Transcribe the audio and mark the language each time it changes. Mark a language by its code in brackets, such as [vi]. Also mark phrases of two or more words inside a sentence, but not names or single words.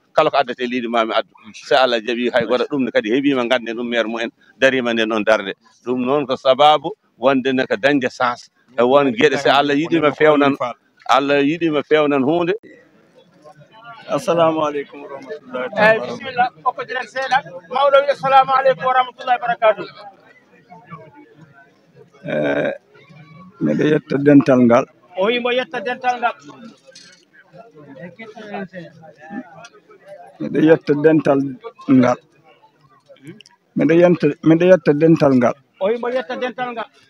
[ff] kala ko addete leydi ma mi addu. So Allah jaɓi hay goto ɗum ne kadi heeɓima ganden ɗum maire mumen darima nden ɗon darde. Ɗum noon ko sababu wonde ne ko dañde sens. E won gueɗe so Allah yiɗi mi fewnan, Allah yiɗi mi fewnan hunde. [ar] السلام عليكم ورحمة الله [ff] Eyyi, bisimilla, hokkodiren seeɗa. [ar] Mawɗo wi, "السلام عليكم ورحمة الله وبركاته." [ff] Eh, miɗo yetta dental ngal. O wi mbo yetta dental ngal. Miɗo yetta dental ngal. Miɗo yenta, miɗo yetta dental ngal. O wi mbo yetta dental ngal.